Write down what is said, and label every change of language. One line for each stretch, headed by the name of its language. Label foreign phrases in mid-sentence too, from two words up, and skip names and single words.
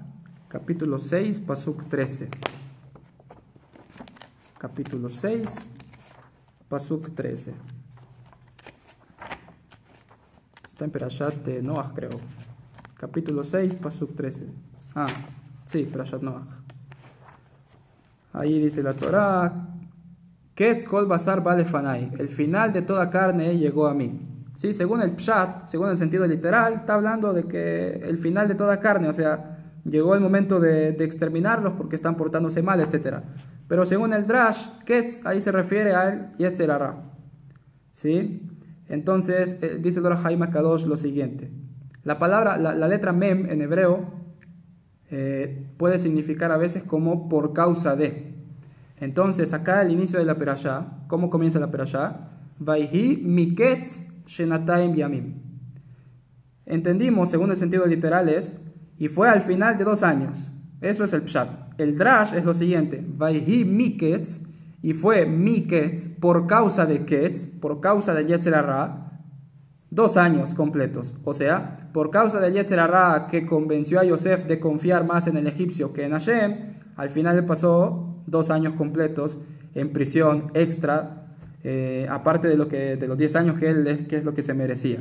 Spanish: Capítulo 6, pasuk 13. Capítulo 6, pasuk 13. Está en Perashat Noach, creo. Capítulo 6, pasuk 13. Sí, Perashat Noach. Ahí dice la Torá,
Hebrew: קץ כל בשר בא לפני.
Spanish: El final de toda carne llegó a mí. Sí, según el pshat, según el sentido literal, está hablando de que el final de toda carne, o sea, llegó el momento de exterminarlos porque están portándose mal, etc. Pero según el drash, Ketz ahí se refiere al
Hebrew: יצר הרע.
Spanish: ¿Sí? Entonces, dice el Or HaHaim HaKadosh lo siguiente. La palabra, la letra mem en hebreo puede significar a veces como por causa de. Entonces, acá al inicio de la Perashá, ¿cómo comienza la Perashá?
Hebrew: ויהי מקץ שנתיים ימים.
Spanish: Entendimos, según el sentido literal es, y fue al final de 2 años. Eso es el pshat. El drash es lo siguiente.
Hebrew: ויהי מקץ,
Spanish: y fue miketz por causa de ketz, por causa del
Hebrew: יצר הרע,
Spanish: 2 años completos. O sea, por causa del
Hebrew: יצר הרע
Spanish: que convenció a Yosef de confiar más en el egipcio que en Hashem, al final le pasó 2 años completos en prisión extra, aparte de los 10 años que es lo que se merecía.